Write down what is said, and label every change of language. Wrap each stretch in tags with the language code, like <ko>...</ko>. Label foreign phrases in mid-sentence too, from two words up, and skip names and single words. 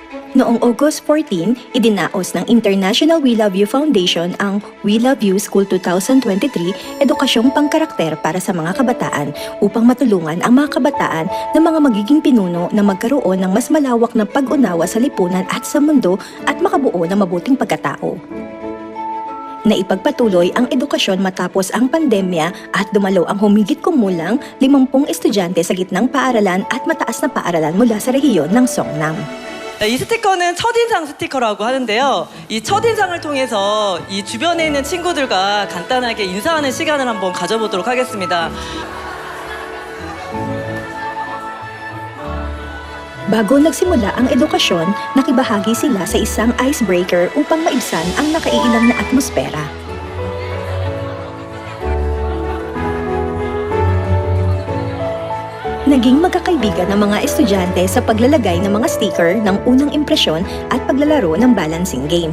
<tl>Noong August 14, idinaos ng International We Love You Foundation ang We Love You School 2023 edukasyong pangkarakter para sa mga kabataan upang matulungan ang mga kabataan na mga magiging pinuno na magkaroon ng mas malawak na pag-unawa sa lipunan at sa mundo at makabuo ng mabuting pagkatao. Naipagpatuloy ang edukasyon matapos ang pandemya at dumalo ang humigit kumulang 50 estudyante sa gitnang paaralan at mataas na paaralan mula sa rehiyon ng Songnam.</tl> <ko>이 스티커는 첫인상 스티커라고 하는데요. 이 첫인상을 통해서 이 주변에 있는 친구들과 간단하게 인사하는 시간을 한번 가져보도록 하겠습니다.</ko> <tl>Bago nagsimula ang edukasyon, nakibahagi sila sa isang icebreaker upang maibsan ang nakaiilang na atmosfera. Naging magkakaibigan ng mga estudyante sa paglalagay ng mga sticker ng unang impresyon at paglalaro ng</tl> <en>balancing game.</en>